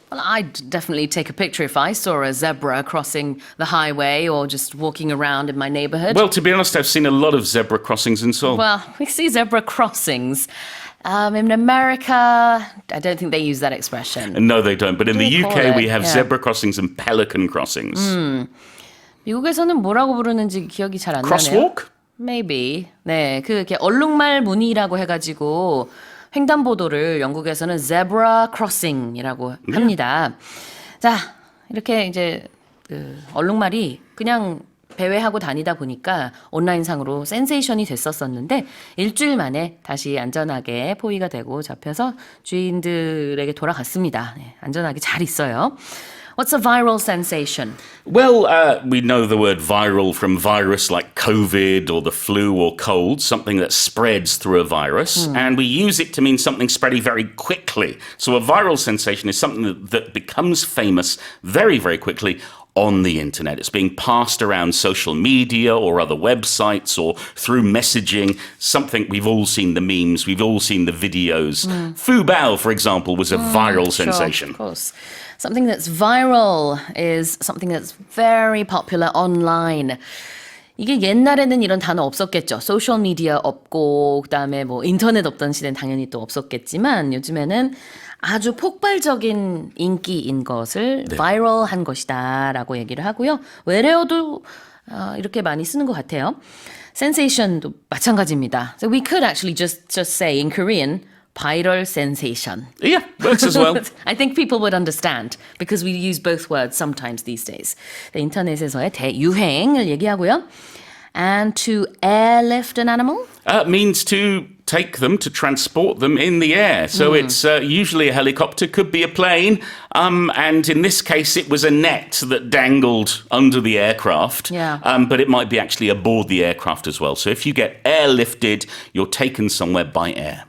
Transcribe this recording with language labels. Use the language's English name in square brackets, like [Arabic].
[English] Well, I'd definitely take a picture if I saw a zebra crossing the highway or just walking around in my neighborhood. Well, to be honest, I've seen a lot of zebra crossings in Seoul. Well, we see zebra crossings. In America, I don't think they use that expression. No, they don't. But in the They call UK, we it, have yeah. zebra crossings and pelican crossings. [Korean] 미국에서는 뭐라고 부르는지 기억이 잘 안 나네요. [English] Crosswalk? Maybe. [Korean] 네, 이렇게 얼룩말 무늬라고 해가지고 횡단보도를 영국에서는 zebra crossing이라고 합니다. 자, 이렇게 이제 얼룩말이 그냥 배회하고 다니다 보니까 온라인상으로 센세이션이 됐었었는데 일주일 만에 다시 안전하게 포위가 되고 잡혀서 주인들에게 돌아갔습니다. 네, 안전하게 잘 있어요. [English] What's a viral sensation? Well, we know the word viral from virus like COVID or the flu or cold, something that spreads through a virus. And we use it to mean something spreading very quickly. So a viral sensation is something that becomes famous very, very quickly on the internet. It's being passed around social media or other websites or through messaging. Something we've all seen the memes, we've all seen the videos. Fubao, for example, was a viral sensation. Of course. Something that's viral is something that's very popular online. [Korean] 이게 옛날에는 이런 단어 없었겠죠. 소셜 미디어 없고 그다음에 뭐 인터넷 없던 시대는 당연히 또 없었겠지만 요즘에는 아주 폭발적인 인기인 것을 viral한 것이다라고 얘기를 하고요. 외래어도 이렇게 많이 쓰는 것 같아요. sensation도 마찬가지입니다. [English] So we could actually just say in Korean viral sensation. Yeah, works as well. I think people would understand because we use both words sometimes these days. [Korean] 네, 인터넷에서의 대유행을 얘기하고요. [English] And to airlift an animal? Means to take them, to transport them in the air. So it's usually a helicopter, could be a plane. And in this case, it was a net that dangled under the aircraft. Yeah. But it might be actually aboard the aircraft as well. So if you get airlifted, you're taken somewhere by air.